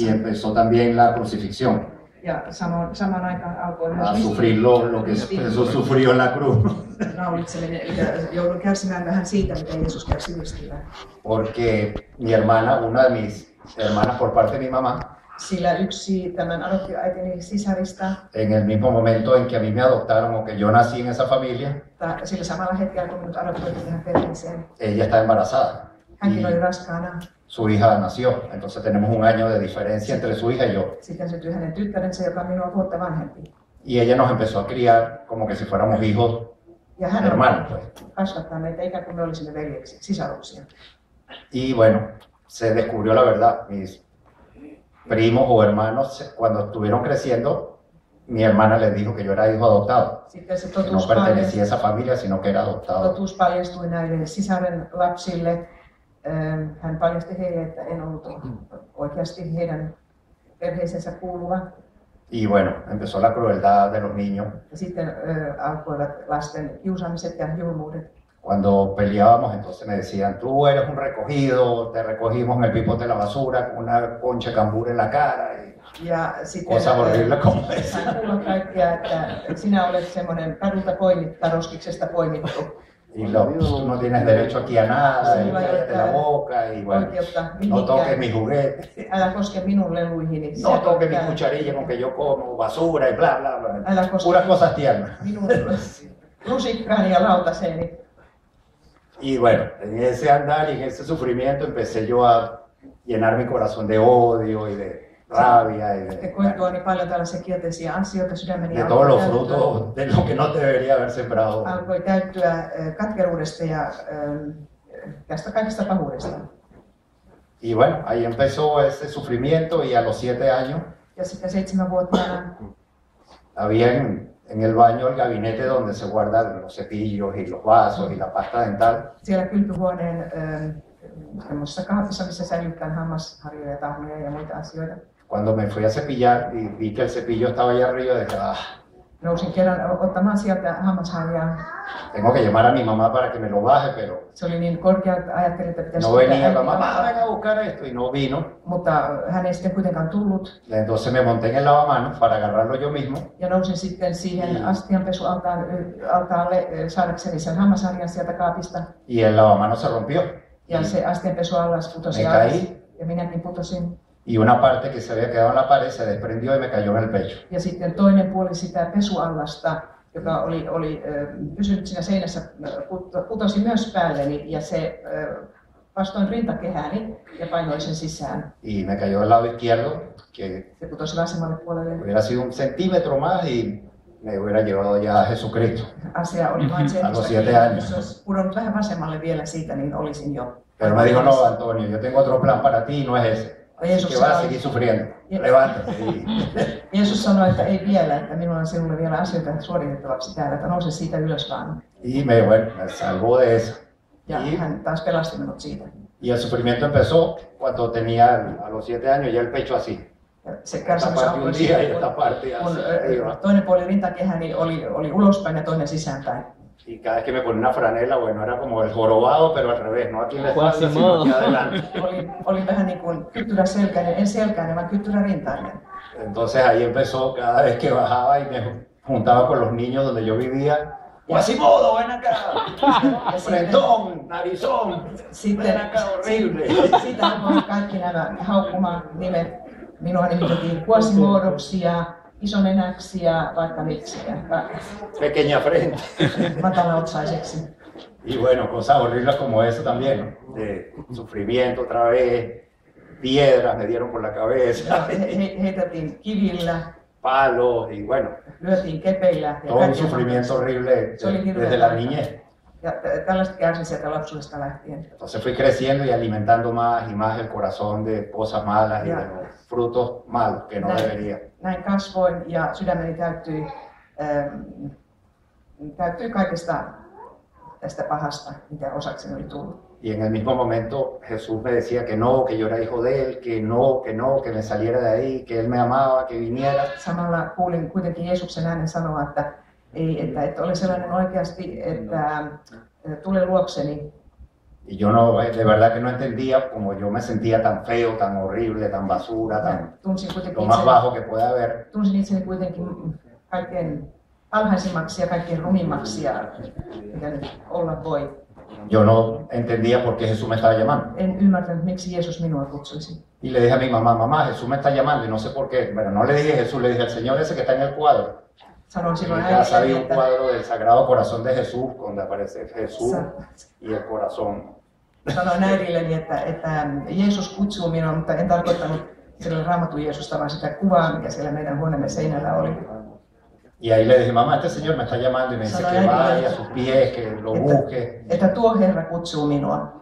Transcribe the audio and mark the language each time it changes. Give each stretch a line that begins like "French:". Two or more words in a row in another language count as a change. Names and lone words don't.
Spanish: Y empezó también la crucifixión.
Finnish: Ja samaan aikaan alkoi myös
Spanish: a sufrir lo que Jesús sufrió en la cruz.
Finnish: Naulitseminen, joudun kärsimään vähän siitä, mitä Jeesus kärsi ristillä.
Spanish: Porque mi hermana, una de mis hermanas por parte de mi mamá,
Finnish: sillä yksi tämän adoptioäitini sisarista,
Spanish: en el mismo momento en que a mí me adoptaron o que yo nací en esa familia,
Finnish: sillä samalla hetkellä kun minut adoptoitiin tähän perheeseen,
Spanish: ella está embarazada.
Finnish: Hänkin oli raskaana.
Spanish: Su hija nació, entonces tenemos un año de diferencia entre su hija y yo.
Finnish: Sitten syntyi hänen tyttärensä, joka on minua vuotta vanhempi.
Spanish: Y ella nos empezó a criar como que si fuéramos hijos
Finnish: Ja hän
Spanish: hermanos, pues.
Finnish: kasvattaa meitä ikään kuin me olisimme veljeksi, sisaruksia.
Spanish: Y bueno, se descubrió la verdad. Mis primos o hermanos, cuando estuvieron creciendo, mi hermana les dijo que yo era hijo adoptado.
Finnish: Sitten se
Spanish: Que no pertenecía a esa familia, sino que era adoptado.
Finnish: Totuus paljastui näille sisaren lapsille. Hän paljasti heille, että en ollut oikeasti heidän perheisensä kuuluva.
Spanish: Y bueno, empezó la crueldad de los niños.
Finnish: Ja sitten alkoivat lasten kiusaamiset ja julmuudet.
Spanish: Cuando peleábamos, entonces me decían, tú eres un recogido, te recogimos en el pipote de la basura con una concha de cambur en la cara.
Finnish: Ja sitten
Spanish: cosas horribles como esa.
Finnish: sain kuulla kaikkea, että sinä olet semmoinen kadulta poimittu, roskiksesta poimittu.
Spanish: Y tú no tienes derecho aquí a nada, y cállate la boca, y bueno, no toques mi juguete,
Finnish: Älä koske minun leluihini.
Spanish: no toques mi cucharilla con que yo como, basura y bla, bla, bla. Puras cosas tiernas.
Finnish: Minun lusikkaani ja lautaseeni.
Spanish: Y bueno, en ese andar y en ese sufrimiento empecé yo a llenar mi corazón de odio y de rabia y de
Finnish: Koettuani paljon tällaisia kielteisiä asioita sydämeni
Spanish: de todos los frutos de lo que no debería haber sembrado.
Finnish: alkoi täyttyä katkeruudesta ja tästä kaikesta pahuudesta.
Spanish: Y bueno, ahí empezó ese sufrimiento y a los 7 años
Finnish: Ja sitten 7-vuotiaana
Spanish: había en el baño el gabinete donde se guardan los cepillos y los vasos y la pasta dental.
Finnish: siellä kylpyhuoneen semmoisessa kaapissa, missä säilytään hammasharjoja, tahnoja ja muita asioita.
Spanish: Cuando me fui a cepillar y vi que el cepillo estaba allá arriba, dije,
Finnish: Nousin kerran ottamaan sieltä hammasharjaa.
Spanish: tengo que llamar a mi mamá para que me lo baje, pero
Finnish: Se oli niin korkea, että ajattelin, että pitäisi
Spanish: no venía, mamá, venga a buscar esto, y no vino.
Finnish: Mutta hän ei sitten kuitenkaan tullut.
Spanish: Entonces me monté en el lavamanos para agarrarlo yo mismo.
Finnish: Ja nousin sitten siihen astianpesualtaalle saadakseni sen hammasharjan sieltä kaapista.
Spanish: Y el lavamanos se rompió.
Finnish: Ja se astianpesuallas putosi
Spanish: Me
Finnish: alas.
Spanish: caí.
Finnish: Ja minäkin putosin.
Spanish: Y una parte que se había quedado en la pared se desprendió y me cayó en el pecho.
Finnish: Ja sitten toinen puoli sitä pesuallasta, joka oli pysynyt siinä seinässä, putosi myös päälleni ja se vastoin rintakehääni ja painoi sen sisään.
Spanish: Y me cayó del lado izquierdo, que
Finnish: Se putosi vasemmalle puolelle.
Spanish: hubiera sido un centímetro más y me hubiera llevado ya a Jesucristo.
Finnish: Asia oli vain se,
Spanish: A los
Finnish: että
Spanish: 7 años.
Finnish: jos olisi pudonnut vähän vasemmalle vielä siitä, niin olisin jo.
Spanish: Pero me dijo, no, Antonio, yo tengo otro plan para ti, no es ese. Así que vas a seguir sufriendo. Levántate.
Finnish: Jeesus sanoi, että ei vielä, että minulla on sinulle vielä asioita suoritettavaksi täällä, että nouse siitä ylös vaan.
Spanish: Y me salvó de eso.
Finnish: Ja hän taas pelasti minut siitä.
Spanish: Y el sufrimiento empezó cuando tenía a los 7 años ya el pecho así.
Finnish: Se
Spanish: Esta
Finnish: kärsimys
Spanish: parte un
Finnish: alkoi
Spanish: día y
Finnish: siitä,
Spanish: esta parte
Finnish: kun
Spanish: arriba.
Finnish: toinen puoli rintakehäni oli ulospäin ja toinen sisäänpäin.
Spanish: Y cada vez que me ponía una franela, bueno, era como el jorobado, pero al revés, no aquí en la espalda, sino aquí adelante.
Finnish: Oli vähän niin kuin kyttyräselkäinen, en selkäinen, vaan kyttyrärintainen.
Spanish: Entonces ahí empezó cada vez que bajaba y me juntaba con los niños donde yo vivía. Quasimodo, ven acá. Frentón, narizón, ven acá, horrible.
Finnish: Siitä alkoi kaikki nämä haukkumaan nimet. Minua nimitettiin Quasimodoksi ja isonenäksi ja vaikka miksi.
Spanish: Pequeña frente.
Finnish: Matalaotsaiseksi.
Spanish: Y bueno, cosas horribles como eso también, ¿no? De sufrimiento otra vez, piedras me dieron por la cabeza,
Finnish: Heitettiin kivillä,
Spanish: palos y bueno,
Finnish: lyötiin kepeillä.
Spanish: todo un sufrimiento horrible desde la niñez.
Finnish: Ja tällaista kärsin sieltä lapsuudesta lähtien.
Spanish: Entonces fui creciendo y alimentando más y más el corazón de cosas malas y de los frutos malos que no debería.
Finnish: Näin kasvoin ja sydämeni täyttyi kaikesta tästä pahasta, mitä osakseni oli tullut.
Spanish: Y en el mismo momento Jesús me decía que no, que yo era hijo de él, que no, que me saliera de ahí, que él me amaba, que viniera.
Finnish: Samalla kuulin kuitenkin Jeesuksen äänen sanoa, että et ole sellainen oikeasti, että tule luokseni.
Spanish: Y yo no, de verdad que no entendía como yo me sentía tan feo, tan horrible, tan basura, tan lo más bajo que pueda haber.
Finnish: Tunsin itseni kuitenkin kaikkein alhaisimmaksi ja kaikkein rumimmaksi ja mitä nyt olla voi.
Spanish: Yo no entendía por qué Jesús me estaba llamando.
Finnish: En ymmärtänyt, miksi Jeesus minua kutsuisi.
Spanish: Y le dije a mi mamá, mamá, Jesús me está llamando y no sé por qué. Bueno, no le dije Jesús, le dije al Señor ese que está en el cuadro.
Finnish: Sanoin silloin
Spanish: En casa había un cuadro del Sagrado Corazón de Jesús, donde aparece Jesús y el corazón.
Finnish: Sanoin äidilleni, että Jeesus kutsuu minua, mutta en tarkoittanut sillä Raamatun Jeesusta, vaan sitä kuvaa, mikä siellä meidän huoneemme seinällä oli.
Spanish: Y ahí le dije, mamá, este señor me está llamando y me dice que vaya a sus pies, que lo busque.
Finnish: Että tuo Herra kutsuu minua.